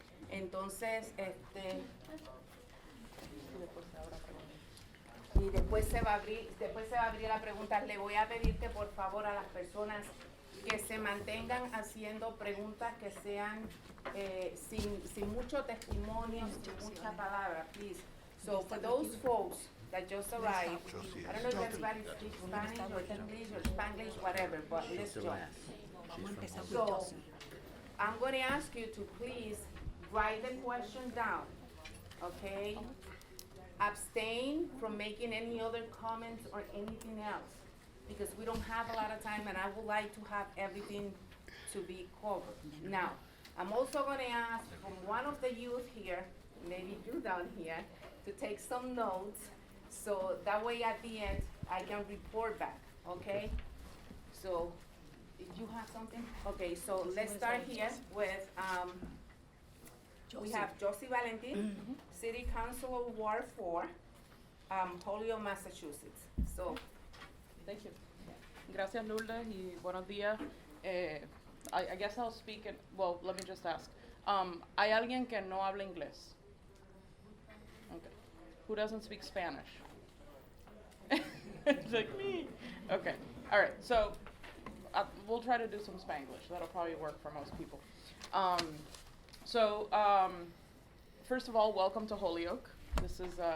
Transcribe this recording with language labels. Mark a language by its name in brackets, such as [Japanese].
[Spanish] Entonces, y después se va a abrir la pregunta. Le voy a pedir que por favor a las personas que se mantengan haciendo preguntas que sean sin mucho testimonio, sin mucha palabra, please. [English] So for those folks that just arrived, I don't know if everybody speaks Spanish or English or Spanglish, whatever, but let's join. So I'm going to ask you to please write the question down, okay? Abstain from making any other comments or anything else, because we don't have a lot of time and I would like to have everything to be covered. Now, I'm also going to ask from one of the youth here, maybe you down here, to take some notes, so that way at the end I can report back, okay? So, if you have something? Okay, so let's start here with, we have Jossie Valentin, City Councilor Ward 4, Holyoke, Massachusetts. So, thank you. [Spanish] Gracias, Lourdes, y buenos días. [English] I guess I'll speak in, well, let me just ask. [Spanish] ¿Hay alguien que no habla inglés? [English] Okay. Who doesn't speak Spanish? It's like me. Okay. All right. So we'll try to do some Spanglish. That'll probably work for most people. First of all, welcome to Holyoke. This is